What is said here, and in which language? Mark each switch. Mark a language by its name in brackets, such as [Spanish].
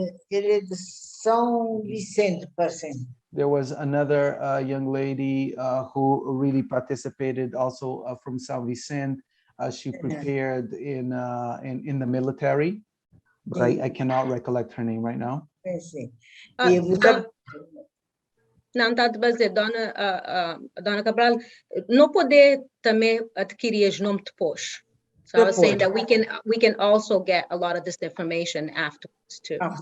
[Portuguese] Ele é de São Vicente, parece. [English] There was another young lady who really participated also from São Vicente. She prepared in the military, but I cannot recollect her name right now. [Portuguese] Sim. Não, está a dizer, Dona Cabral, não poder também adquirir os nomes depois. [English] So I was saying that we can also get a lot of this information afterwards too.